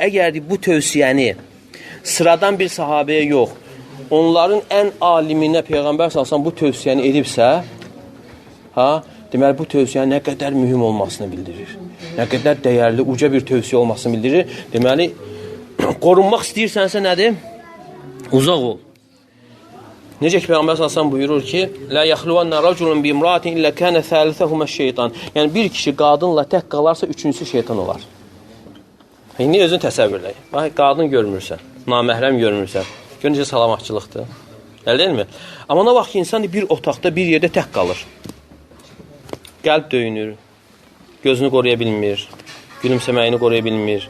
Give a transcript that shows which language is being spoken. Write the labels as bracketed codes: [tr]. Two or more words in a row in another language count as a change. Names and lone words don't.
[az] Əgər bu tövsiyəni sıradan bir sahabəyə yox, onların ən aliminə Peyğəmbər s.ə.v bu tövsiyəni edibsə, deməli, bu tövsiyənin nə qədər mühüm olmasını bildirir. Nə qədər dəyərli, uca bir tövsiyə olmasını bildirir. Deməli, qorunmaq istəyirsənsə nədir? Uzaq ol. Necə ki, Peyğəmbər s.ə.v buyurur ki, [ar] لَا يَخْلُوَنَّ رَجُلٌ بِمْرَاتٍ إِلَّا كَانَ ثَالِثَهُمَ الشَّيْطَانِ [az] Yəni, bir kişi qadınla tək qalarsa, üçüncüsü şeytan olar. İndi özünü təsəvvürlə. Qadın görmürsən, naməhrəm görmürsən. Gör necə salamatçılıqdır. Elə deyilmi? Amma nə vaxt ki, insan bir otaqda, bir yerdə tək qalır. Qəlb döyünür, gözünü qoruya bilmir, gülümsəməyini qoruya bilmir.